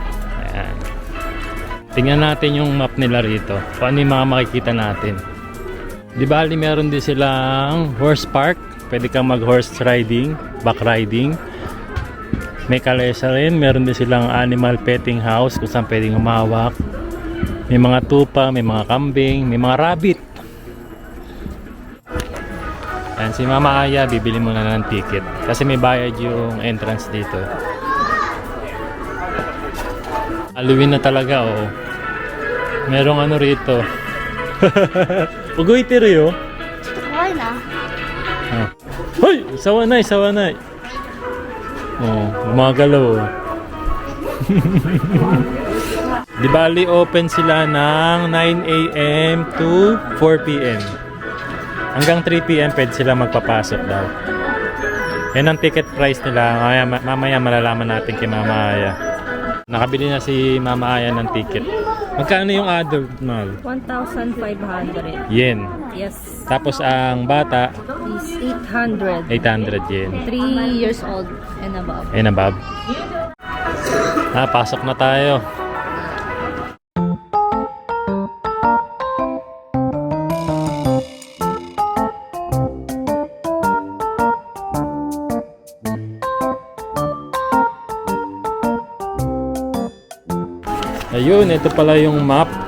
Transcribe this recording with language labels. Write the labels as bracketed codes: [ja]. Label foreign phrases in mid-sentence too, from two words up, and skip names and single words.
[tl] Ayan. Tingnan natin yung map nila rito. Kung ano yung mga makikita natin. Di bali meron din silang [en] horse park. [tl] Pwede kang mag [en] horse riding, back riding. [tl] May kalesa rin. Meron din silang [en] animal petting house [tl] kung saan pwedeng humawak. May mga tupa, may mga kambing, may mga rabbit. Ayan, si Mama Aya, bibili muna ng ticket. Kasi may bayad yung entrance dito. Halloween na talaga, oh. Merong ano rito. Ugoy tiro, oh. [ja] 怖いな。 [tl] Hoy! Sawanay, sawanay. Oh, gumagalaw, oh. Di bali, open sila ng 9 a.m. [en] to 4 p.m. [tl] Hanggang 3 p.m. pwede sila magpapasok daw. Yan ang [en] ticket price [tl] nila. Mamaya malalaman natin kay Mama Aya. Nakabili na si Mama Aya ng ticket. Magkano yung adult, Mal? 1,500. Yen. Yes. Tapos ang bata, Is 800. 800 yen. [en] 3 years old and above. [tl] Ayun na, Bob. Pasok na tayo. Ayun, ito pala yung map.